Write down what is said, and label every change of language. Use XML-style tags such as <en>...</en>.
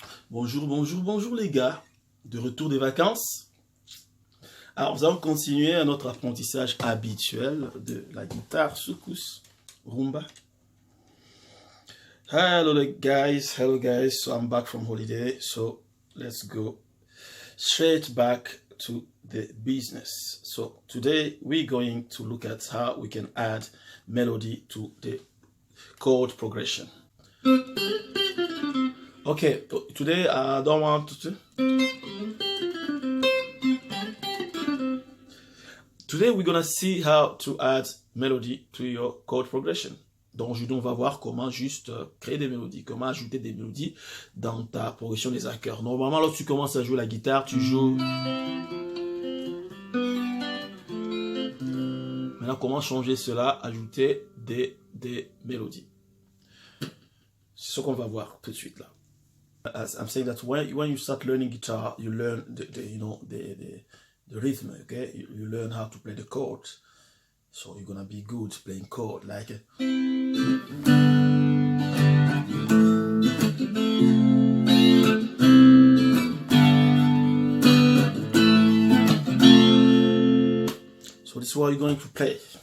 <fr>Bonjour, bonjour, bonjour les gars, de retour des vacances. Alors nous allons continuer notre apprentissage habituel de la guitare Soukous Rumba.</fr> <en>Hello guys, so I'm back from holiday, so let's go straight back to the business. So today we're going to look at how we can add melody to the chord progression. Okay, today I don't want to... Today we're gonna see how to add melody to your chord progression.</en> <fr>Donc aujourd'hui on va voir comment juste créer des mélodies, comment ajouter des mélodies dans ta progression des accords. Normalement lorsque tu commences à jouer la guitare, tu joues... Maintenant comment changer cela, ajouter des mélodies. C'est ce qu'on va voir tout de suite là.</fr> <en>As I'm saying that when you start learning guitar, you learn the rhythm, okay? You learn how to play the chords. So you're gonna be good playing chord like so this is what you're going to play.</en>